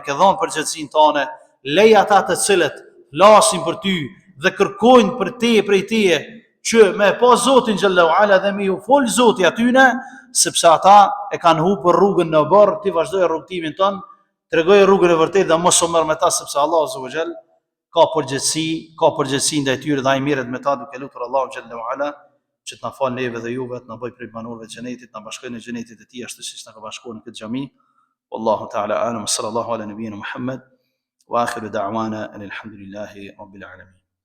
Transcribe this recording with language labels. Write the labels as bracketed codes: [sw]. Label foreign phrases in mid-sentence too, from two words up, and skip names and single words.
[sq] ke dhënë përgjegjësinë tonë, lej ata të cilët flasin për ty dhe kërkojnë për te prej teje që me pa Zotin [ar] جل وعلا [sq] dhe me ju fol Zoti atyne, sepse ata e kanë hupur rrugën në barr, ti vazhdoj rrugtimin ton, tregoj rrugën e vërtetë dhe mos u merr me ta, sepse Allah [ar] عز وجل [sq] ka përgjegjësi ndaj tyre dhe ai mirret me ta, duke lutur Allahu [ar] جل وعلا [sq] që të na fal neve dhe juve, të na bëj prej banorëve të xhenetit, na bashkojë në xhenetit e tij ashtu siç na ka bashkuar në këtë xhami. [ar] والله تعالى أعلم، صلى الله على نبينا محمد وآخر دعوانا الحمد لله رب العالمين.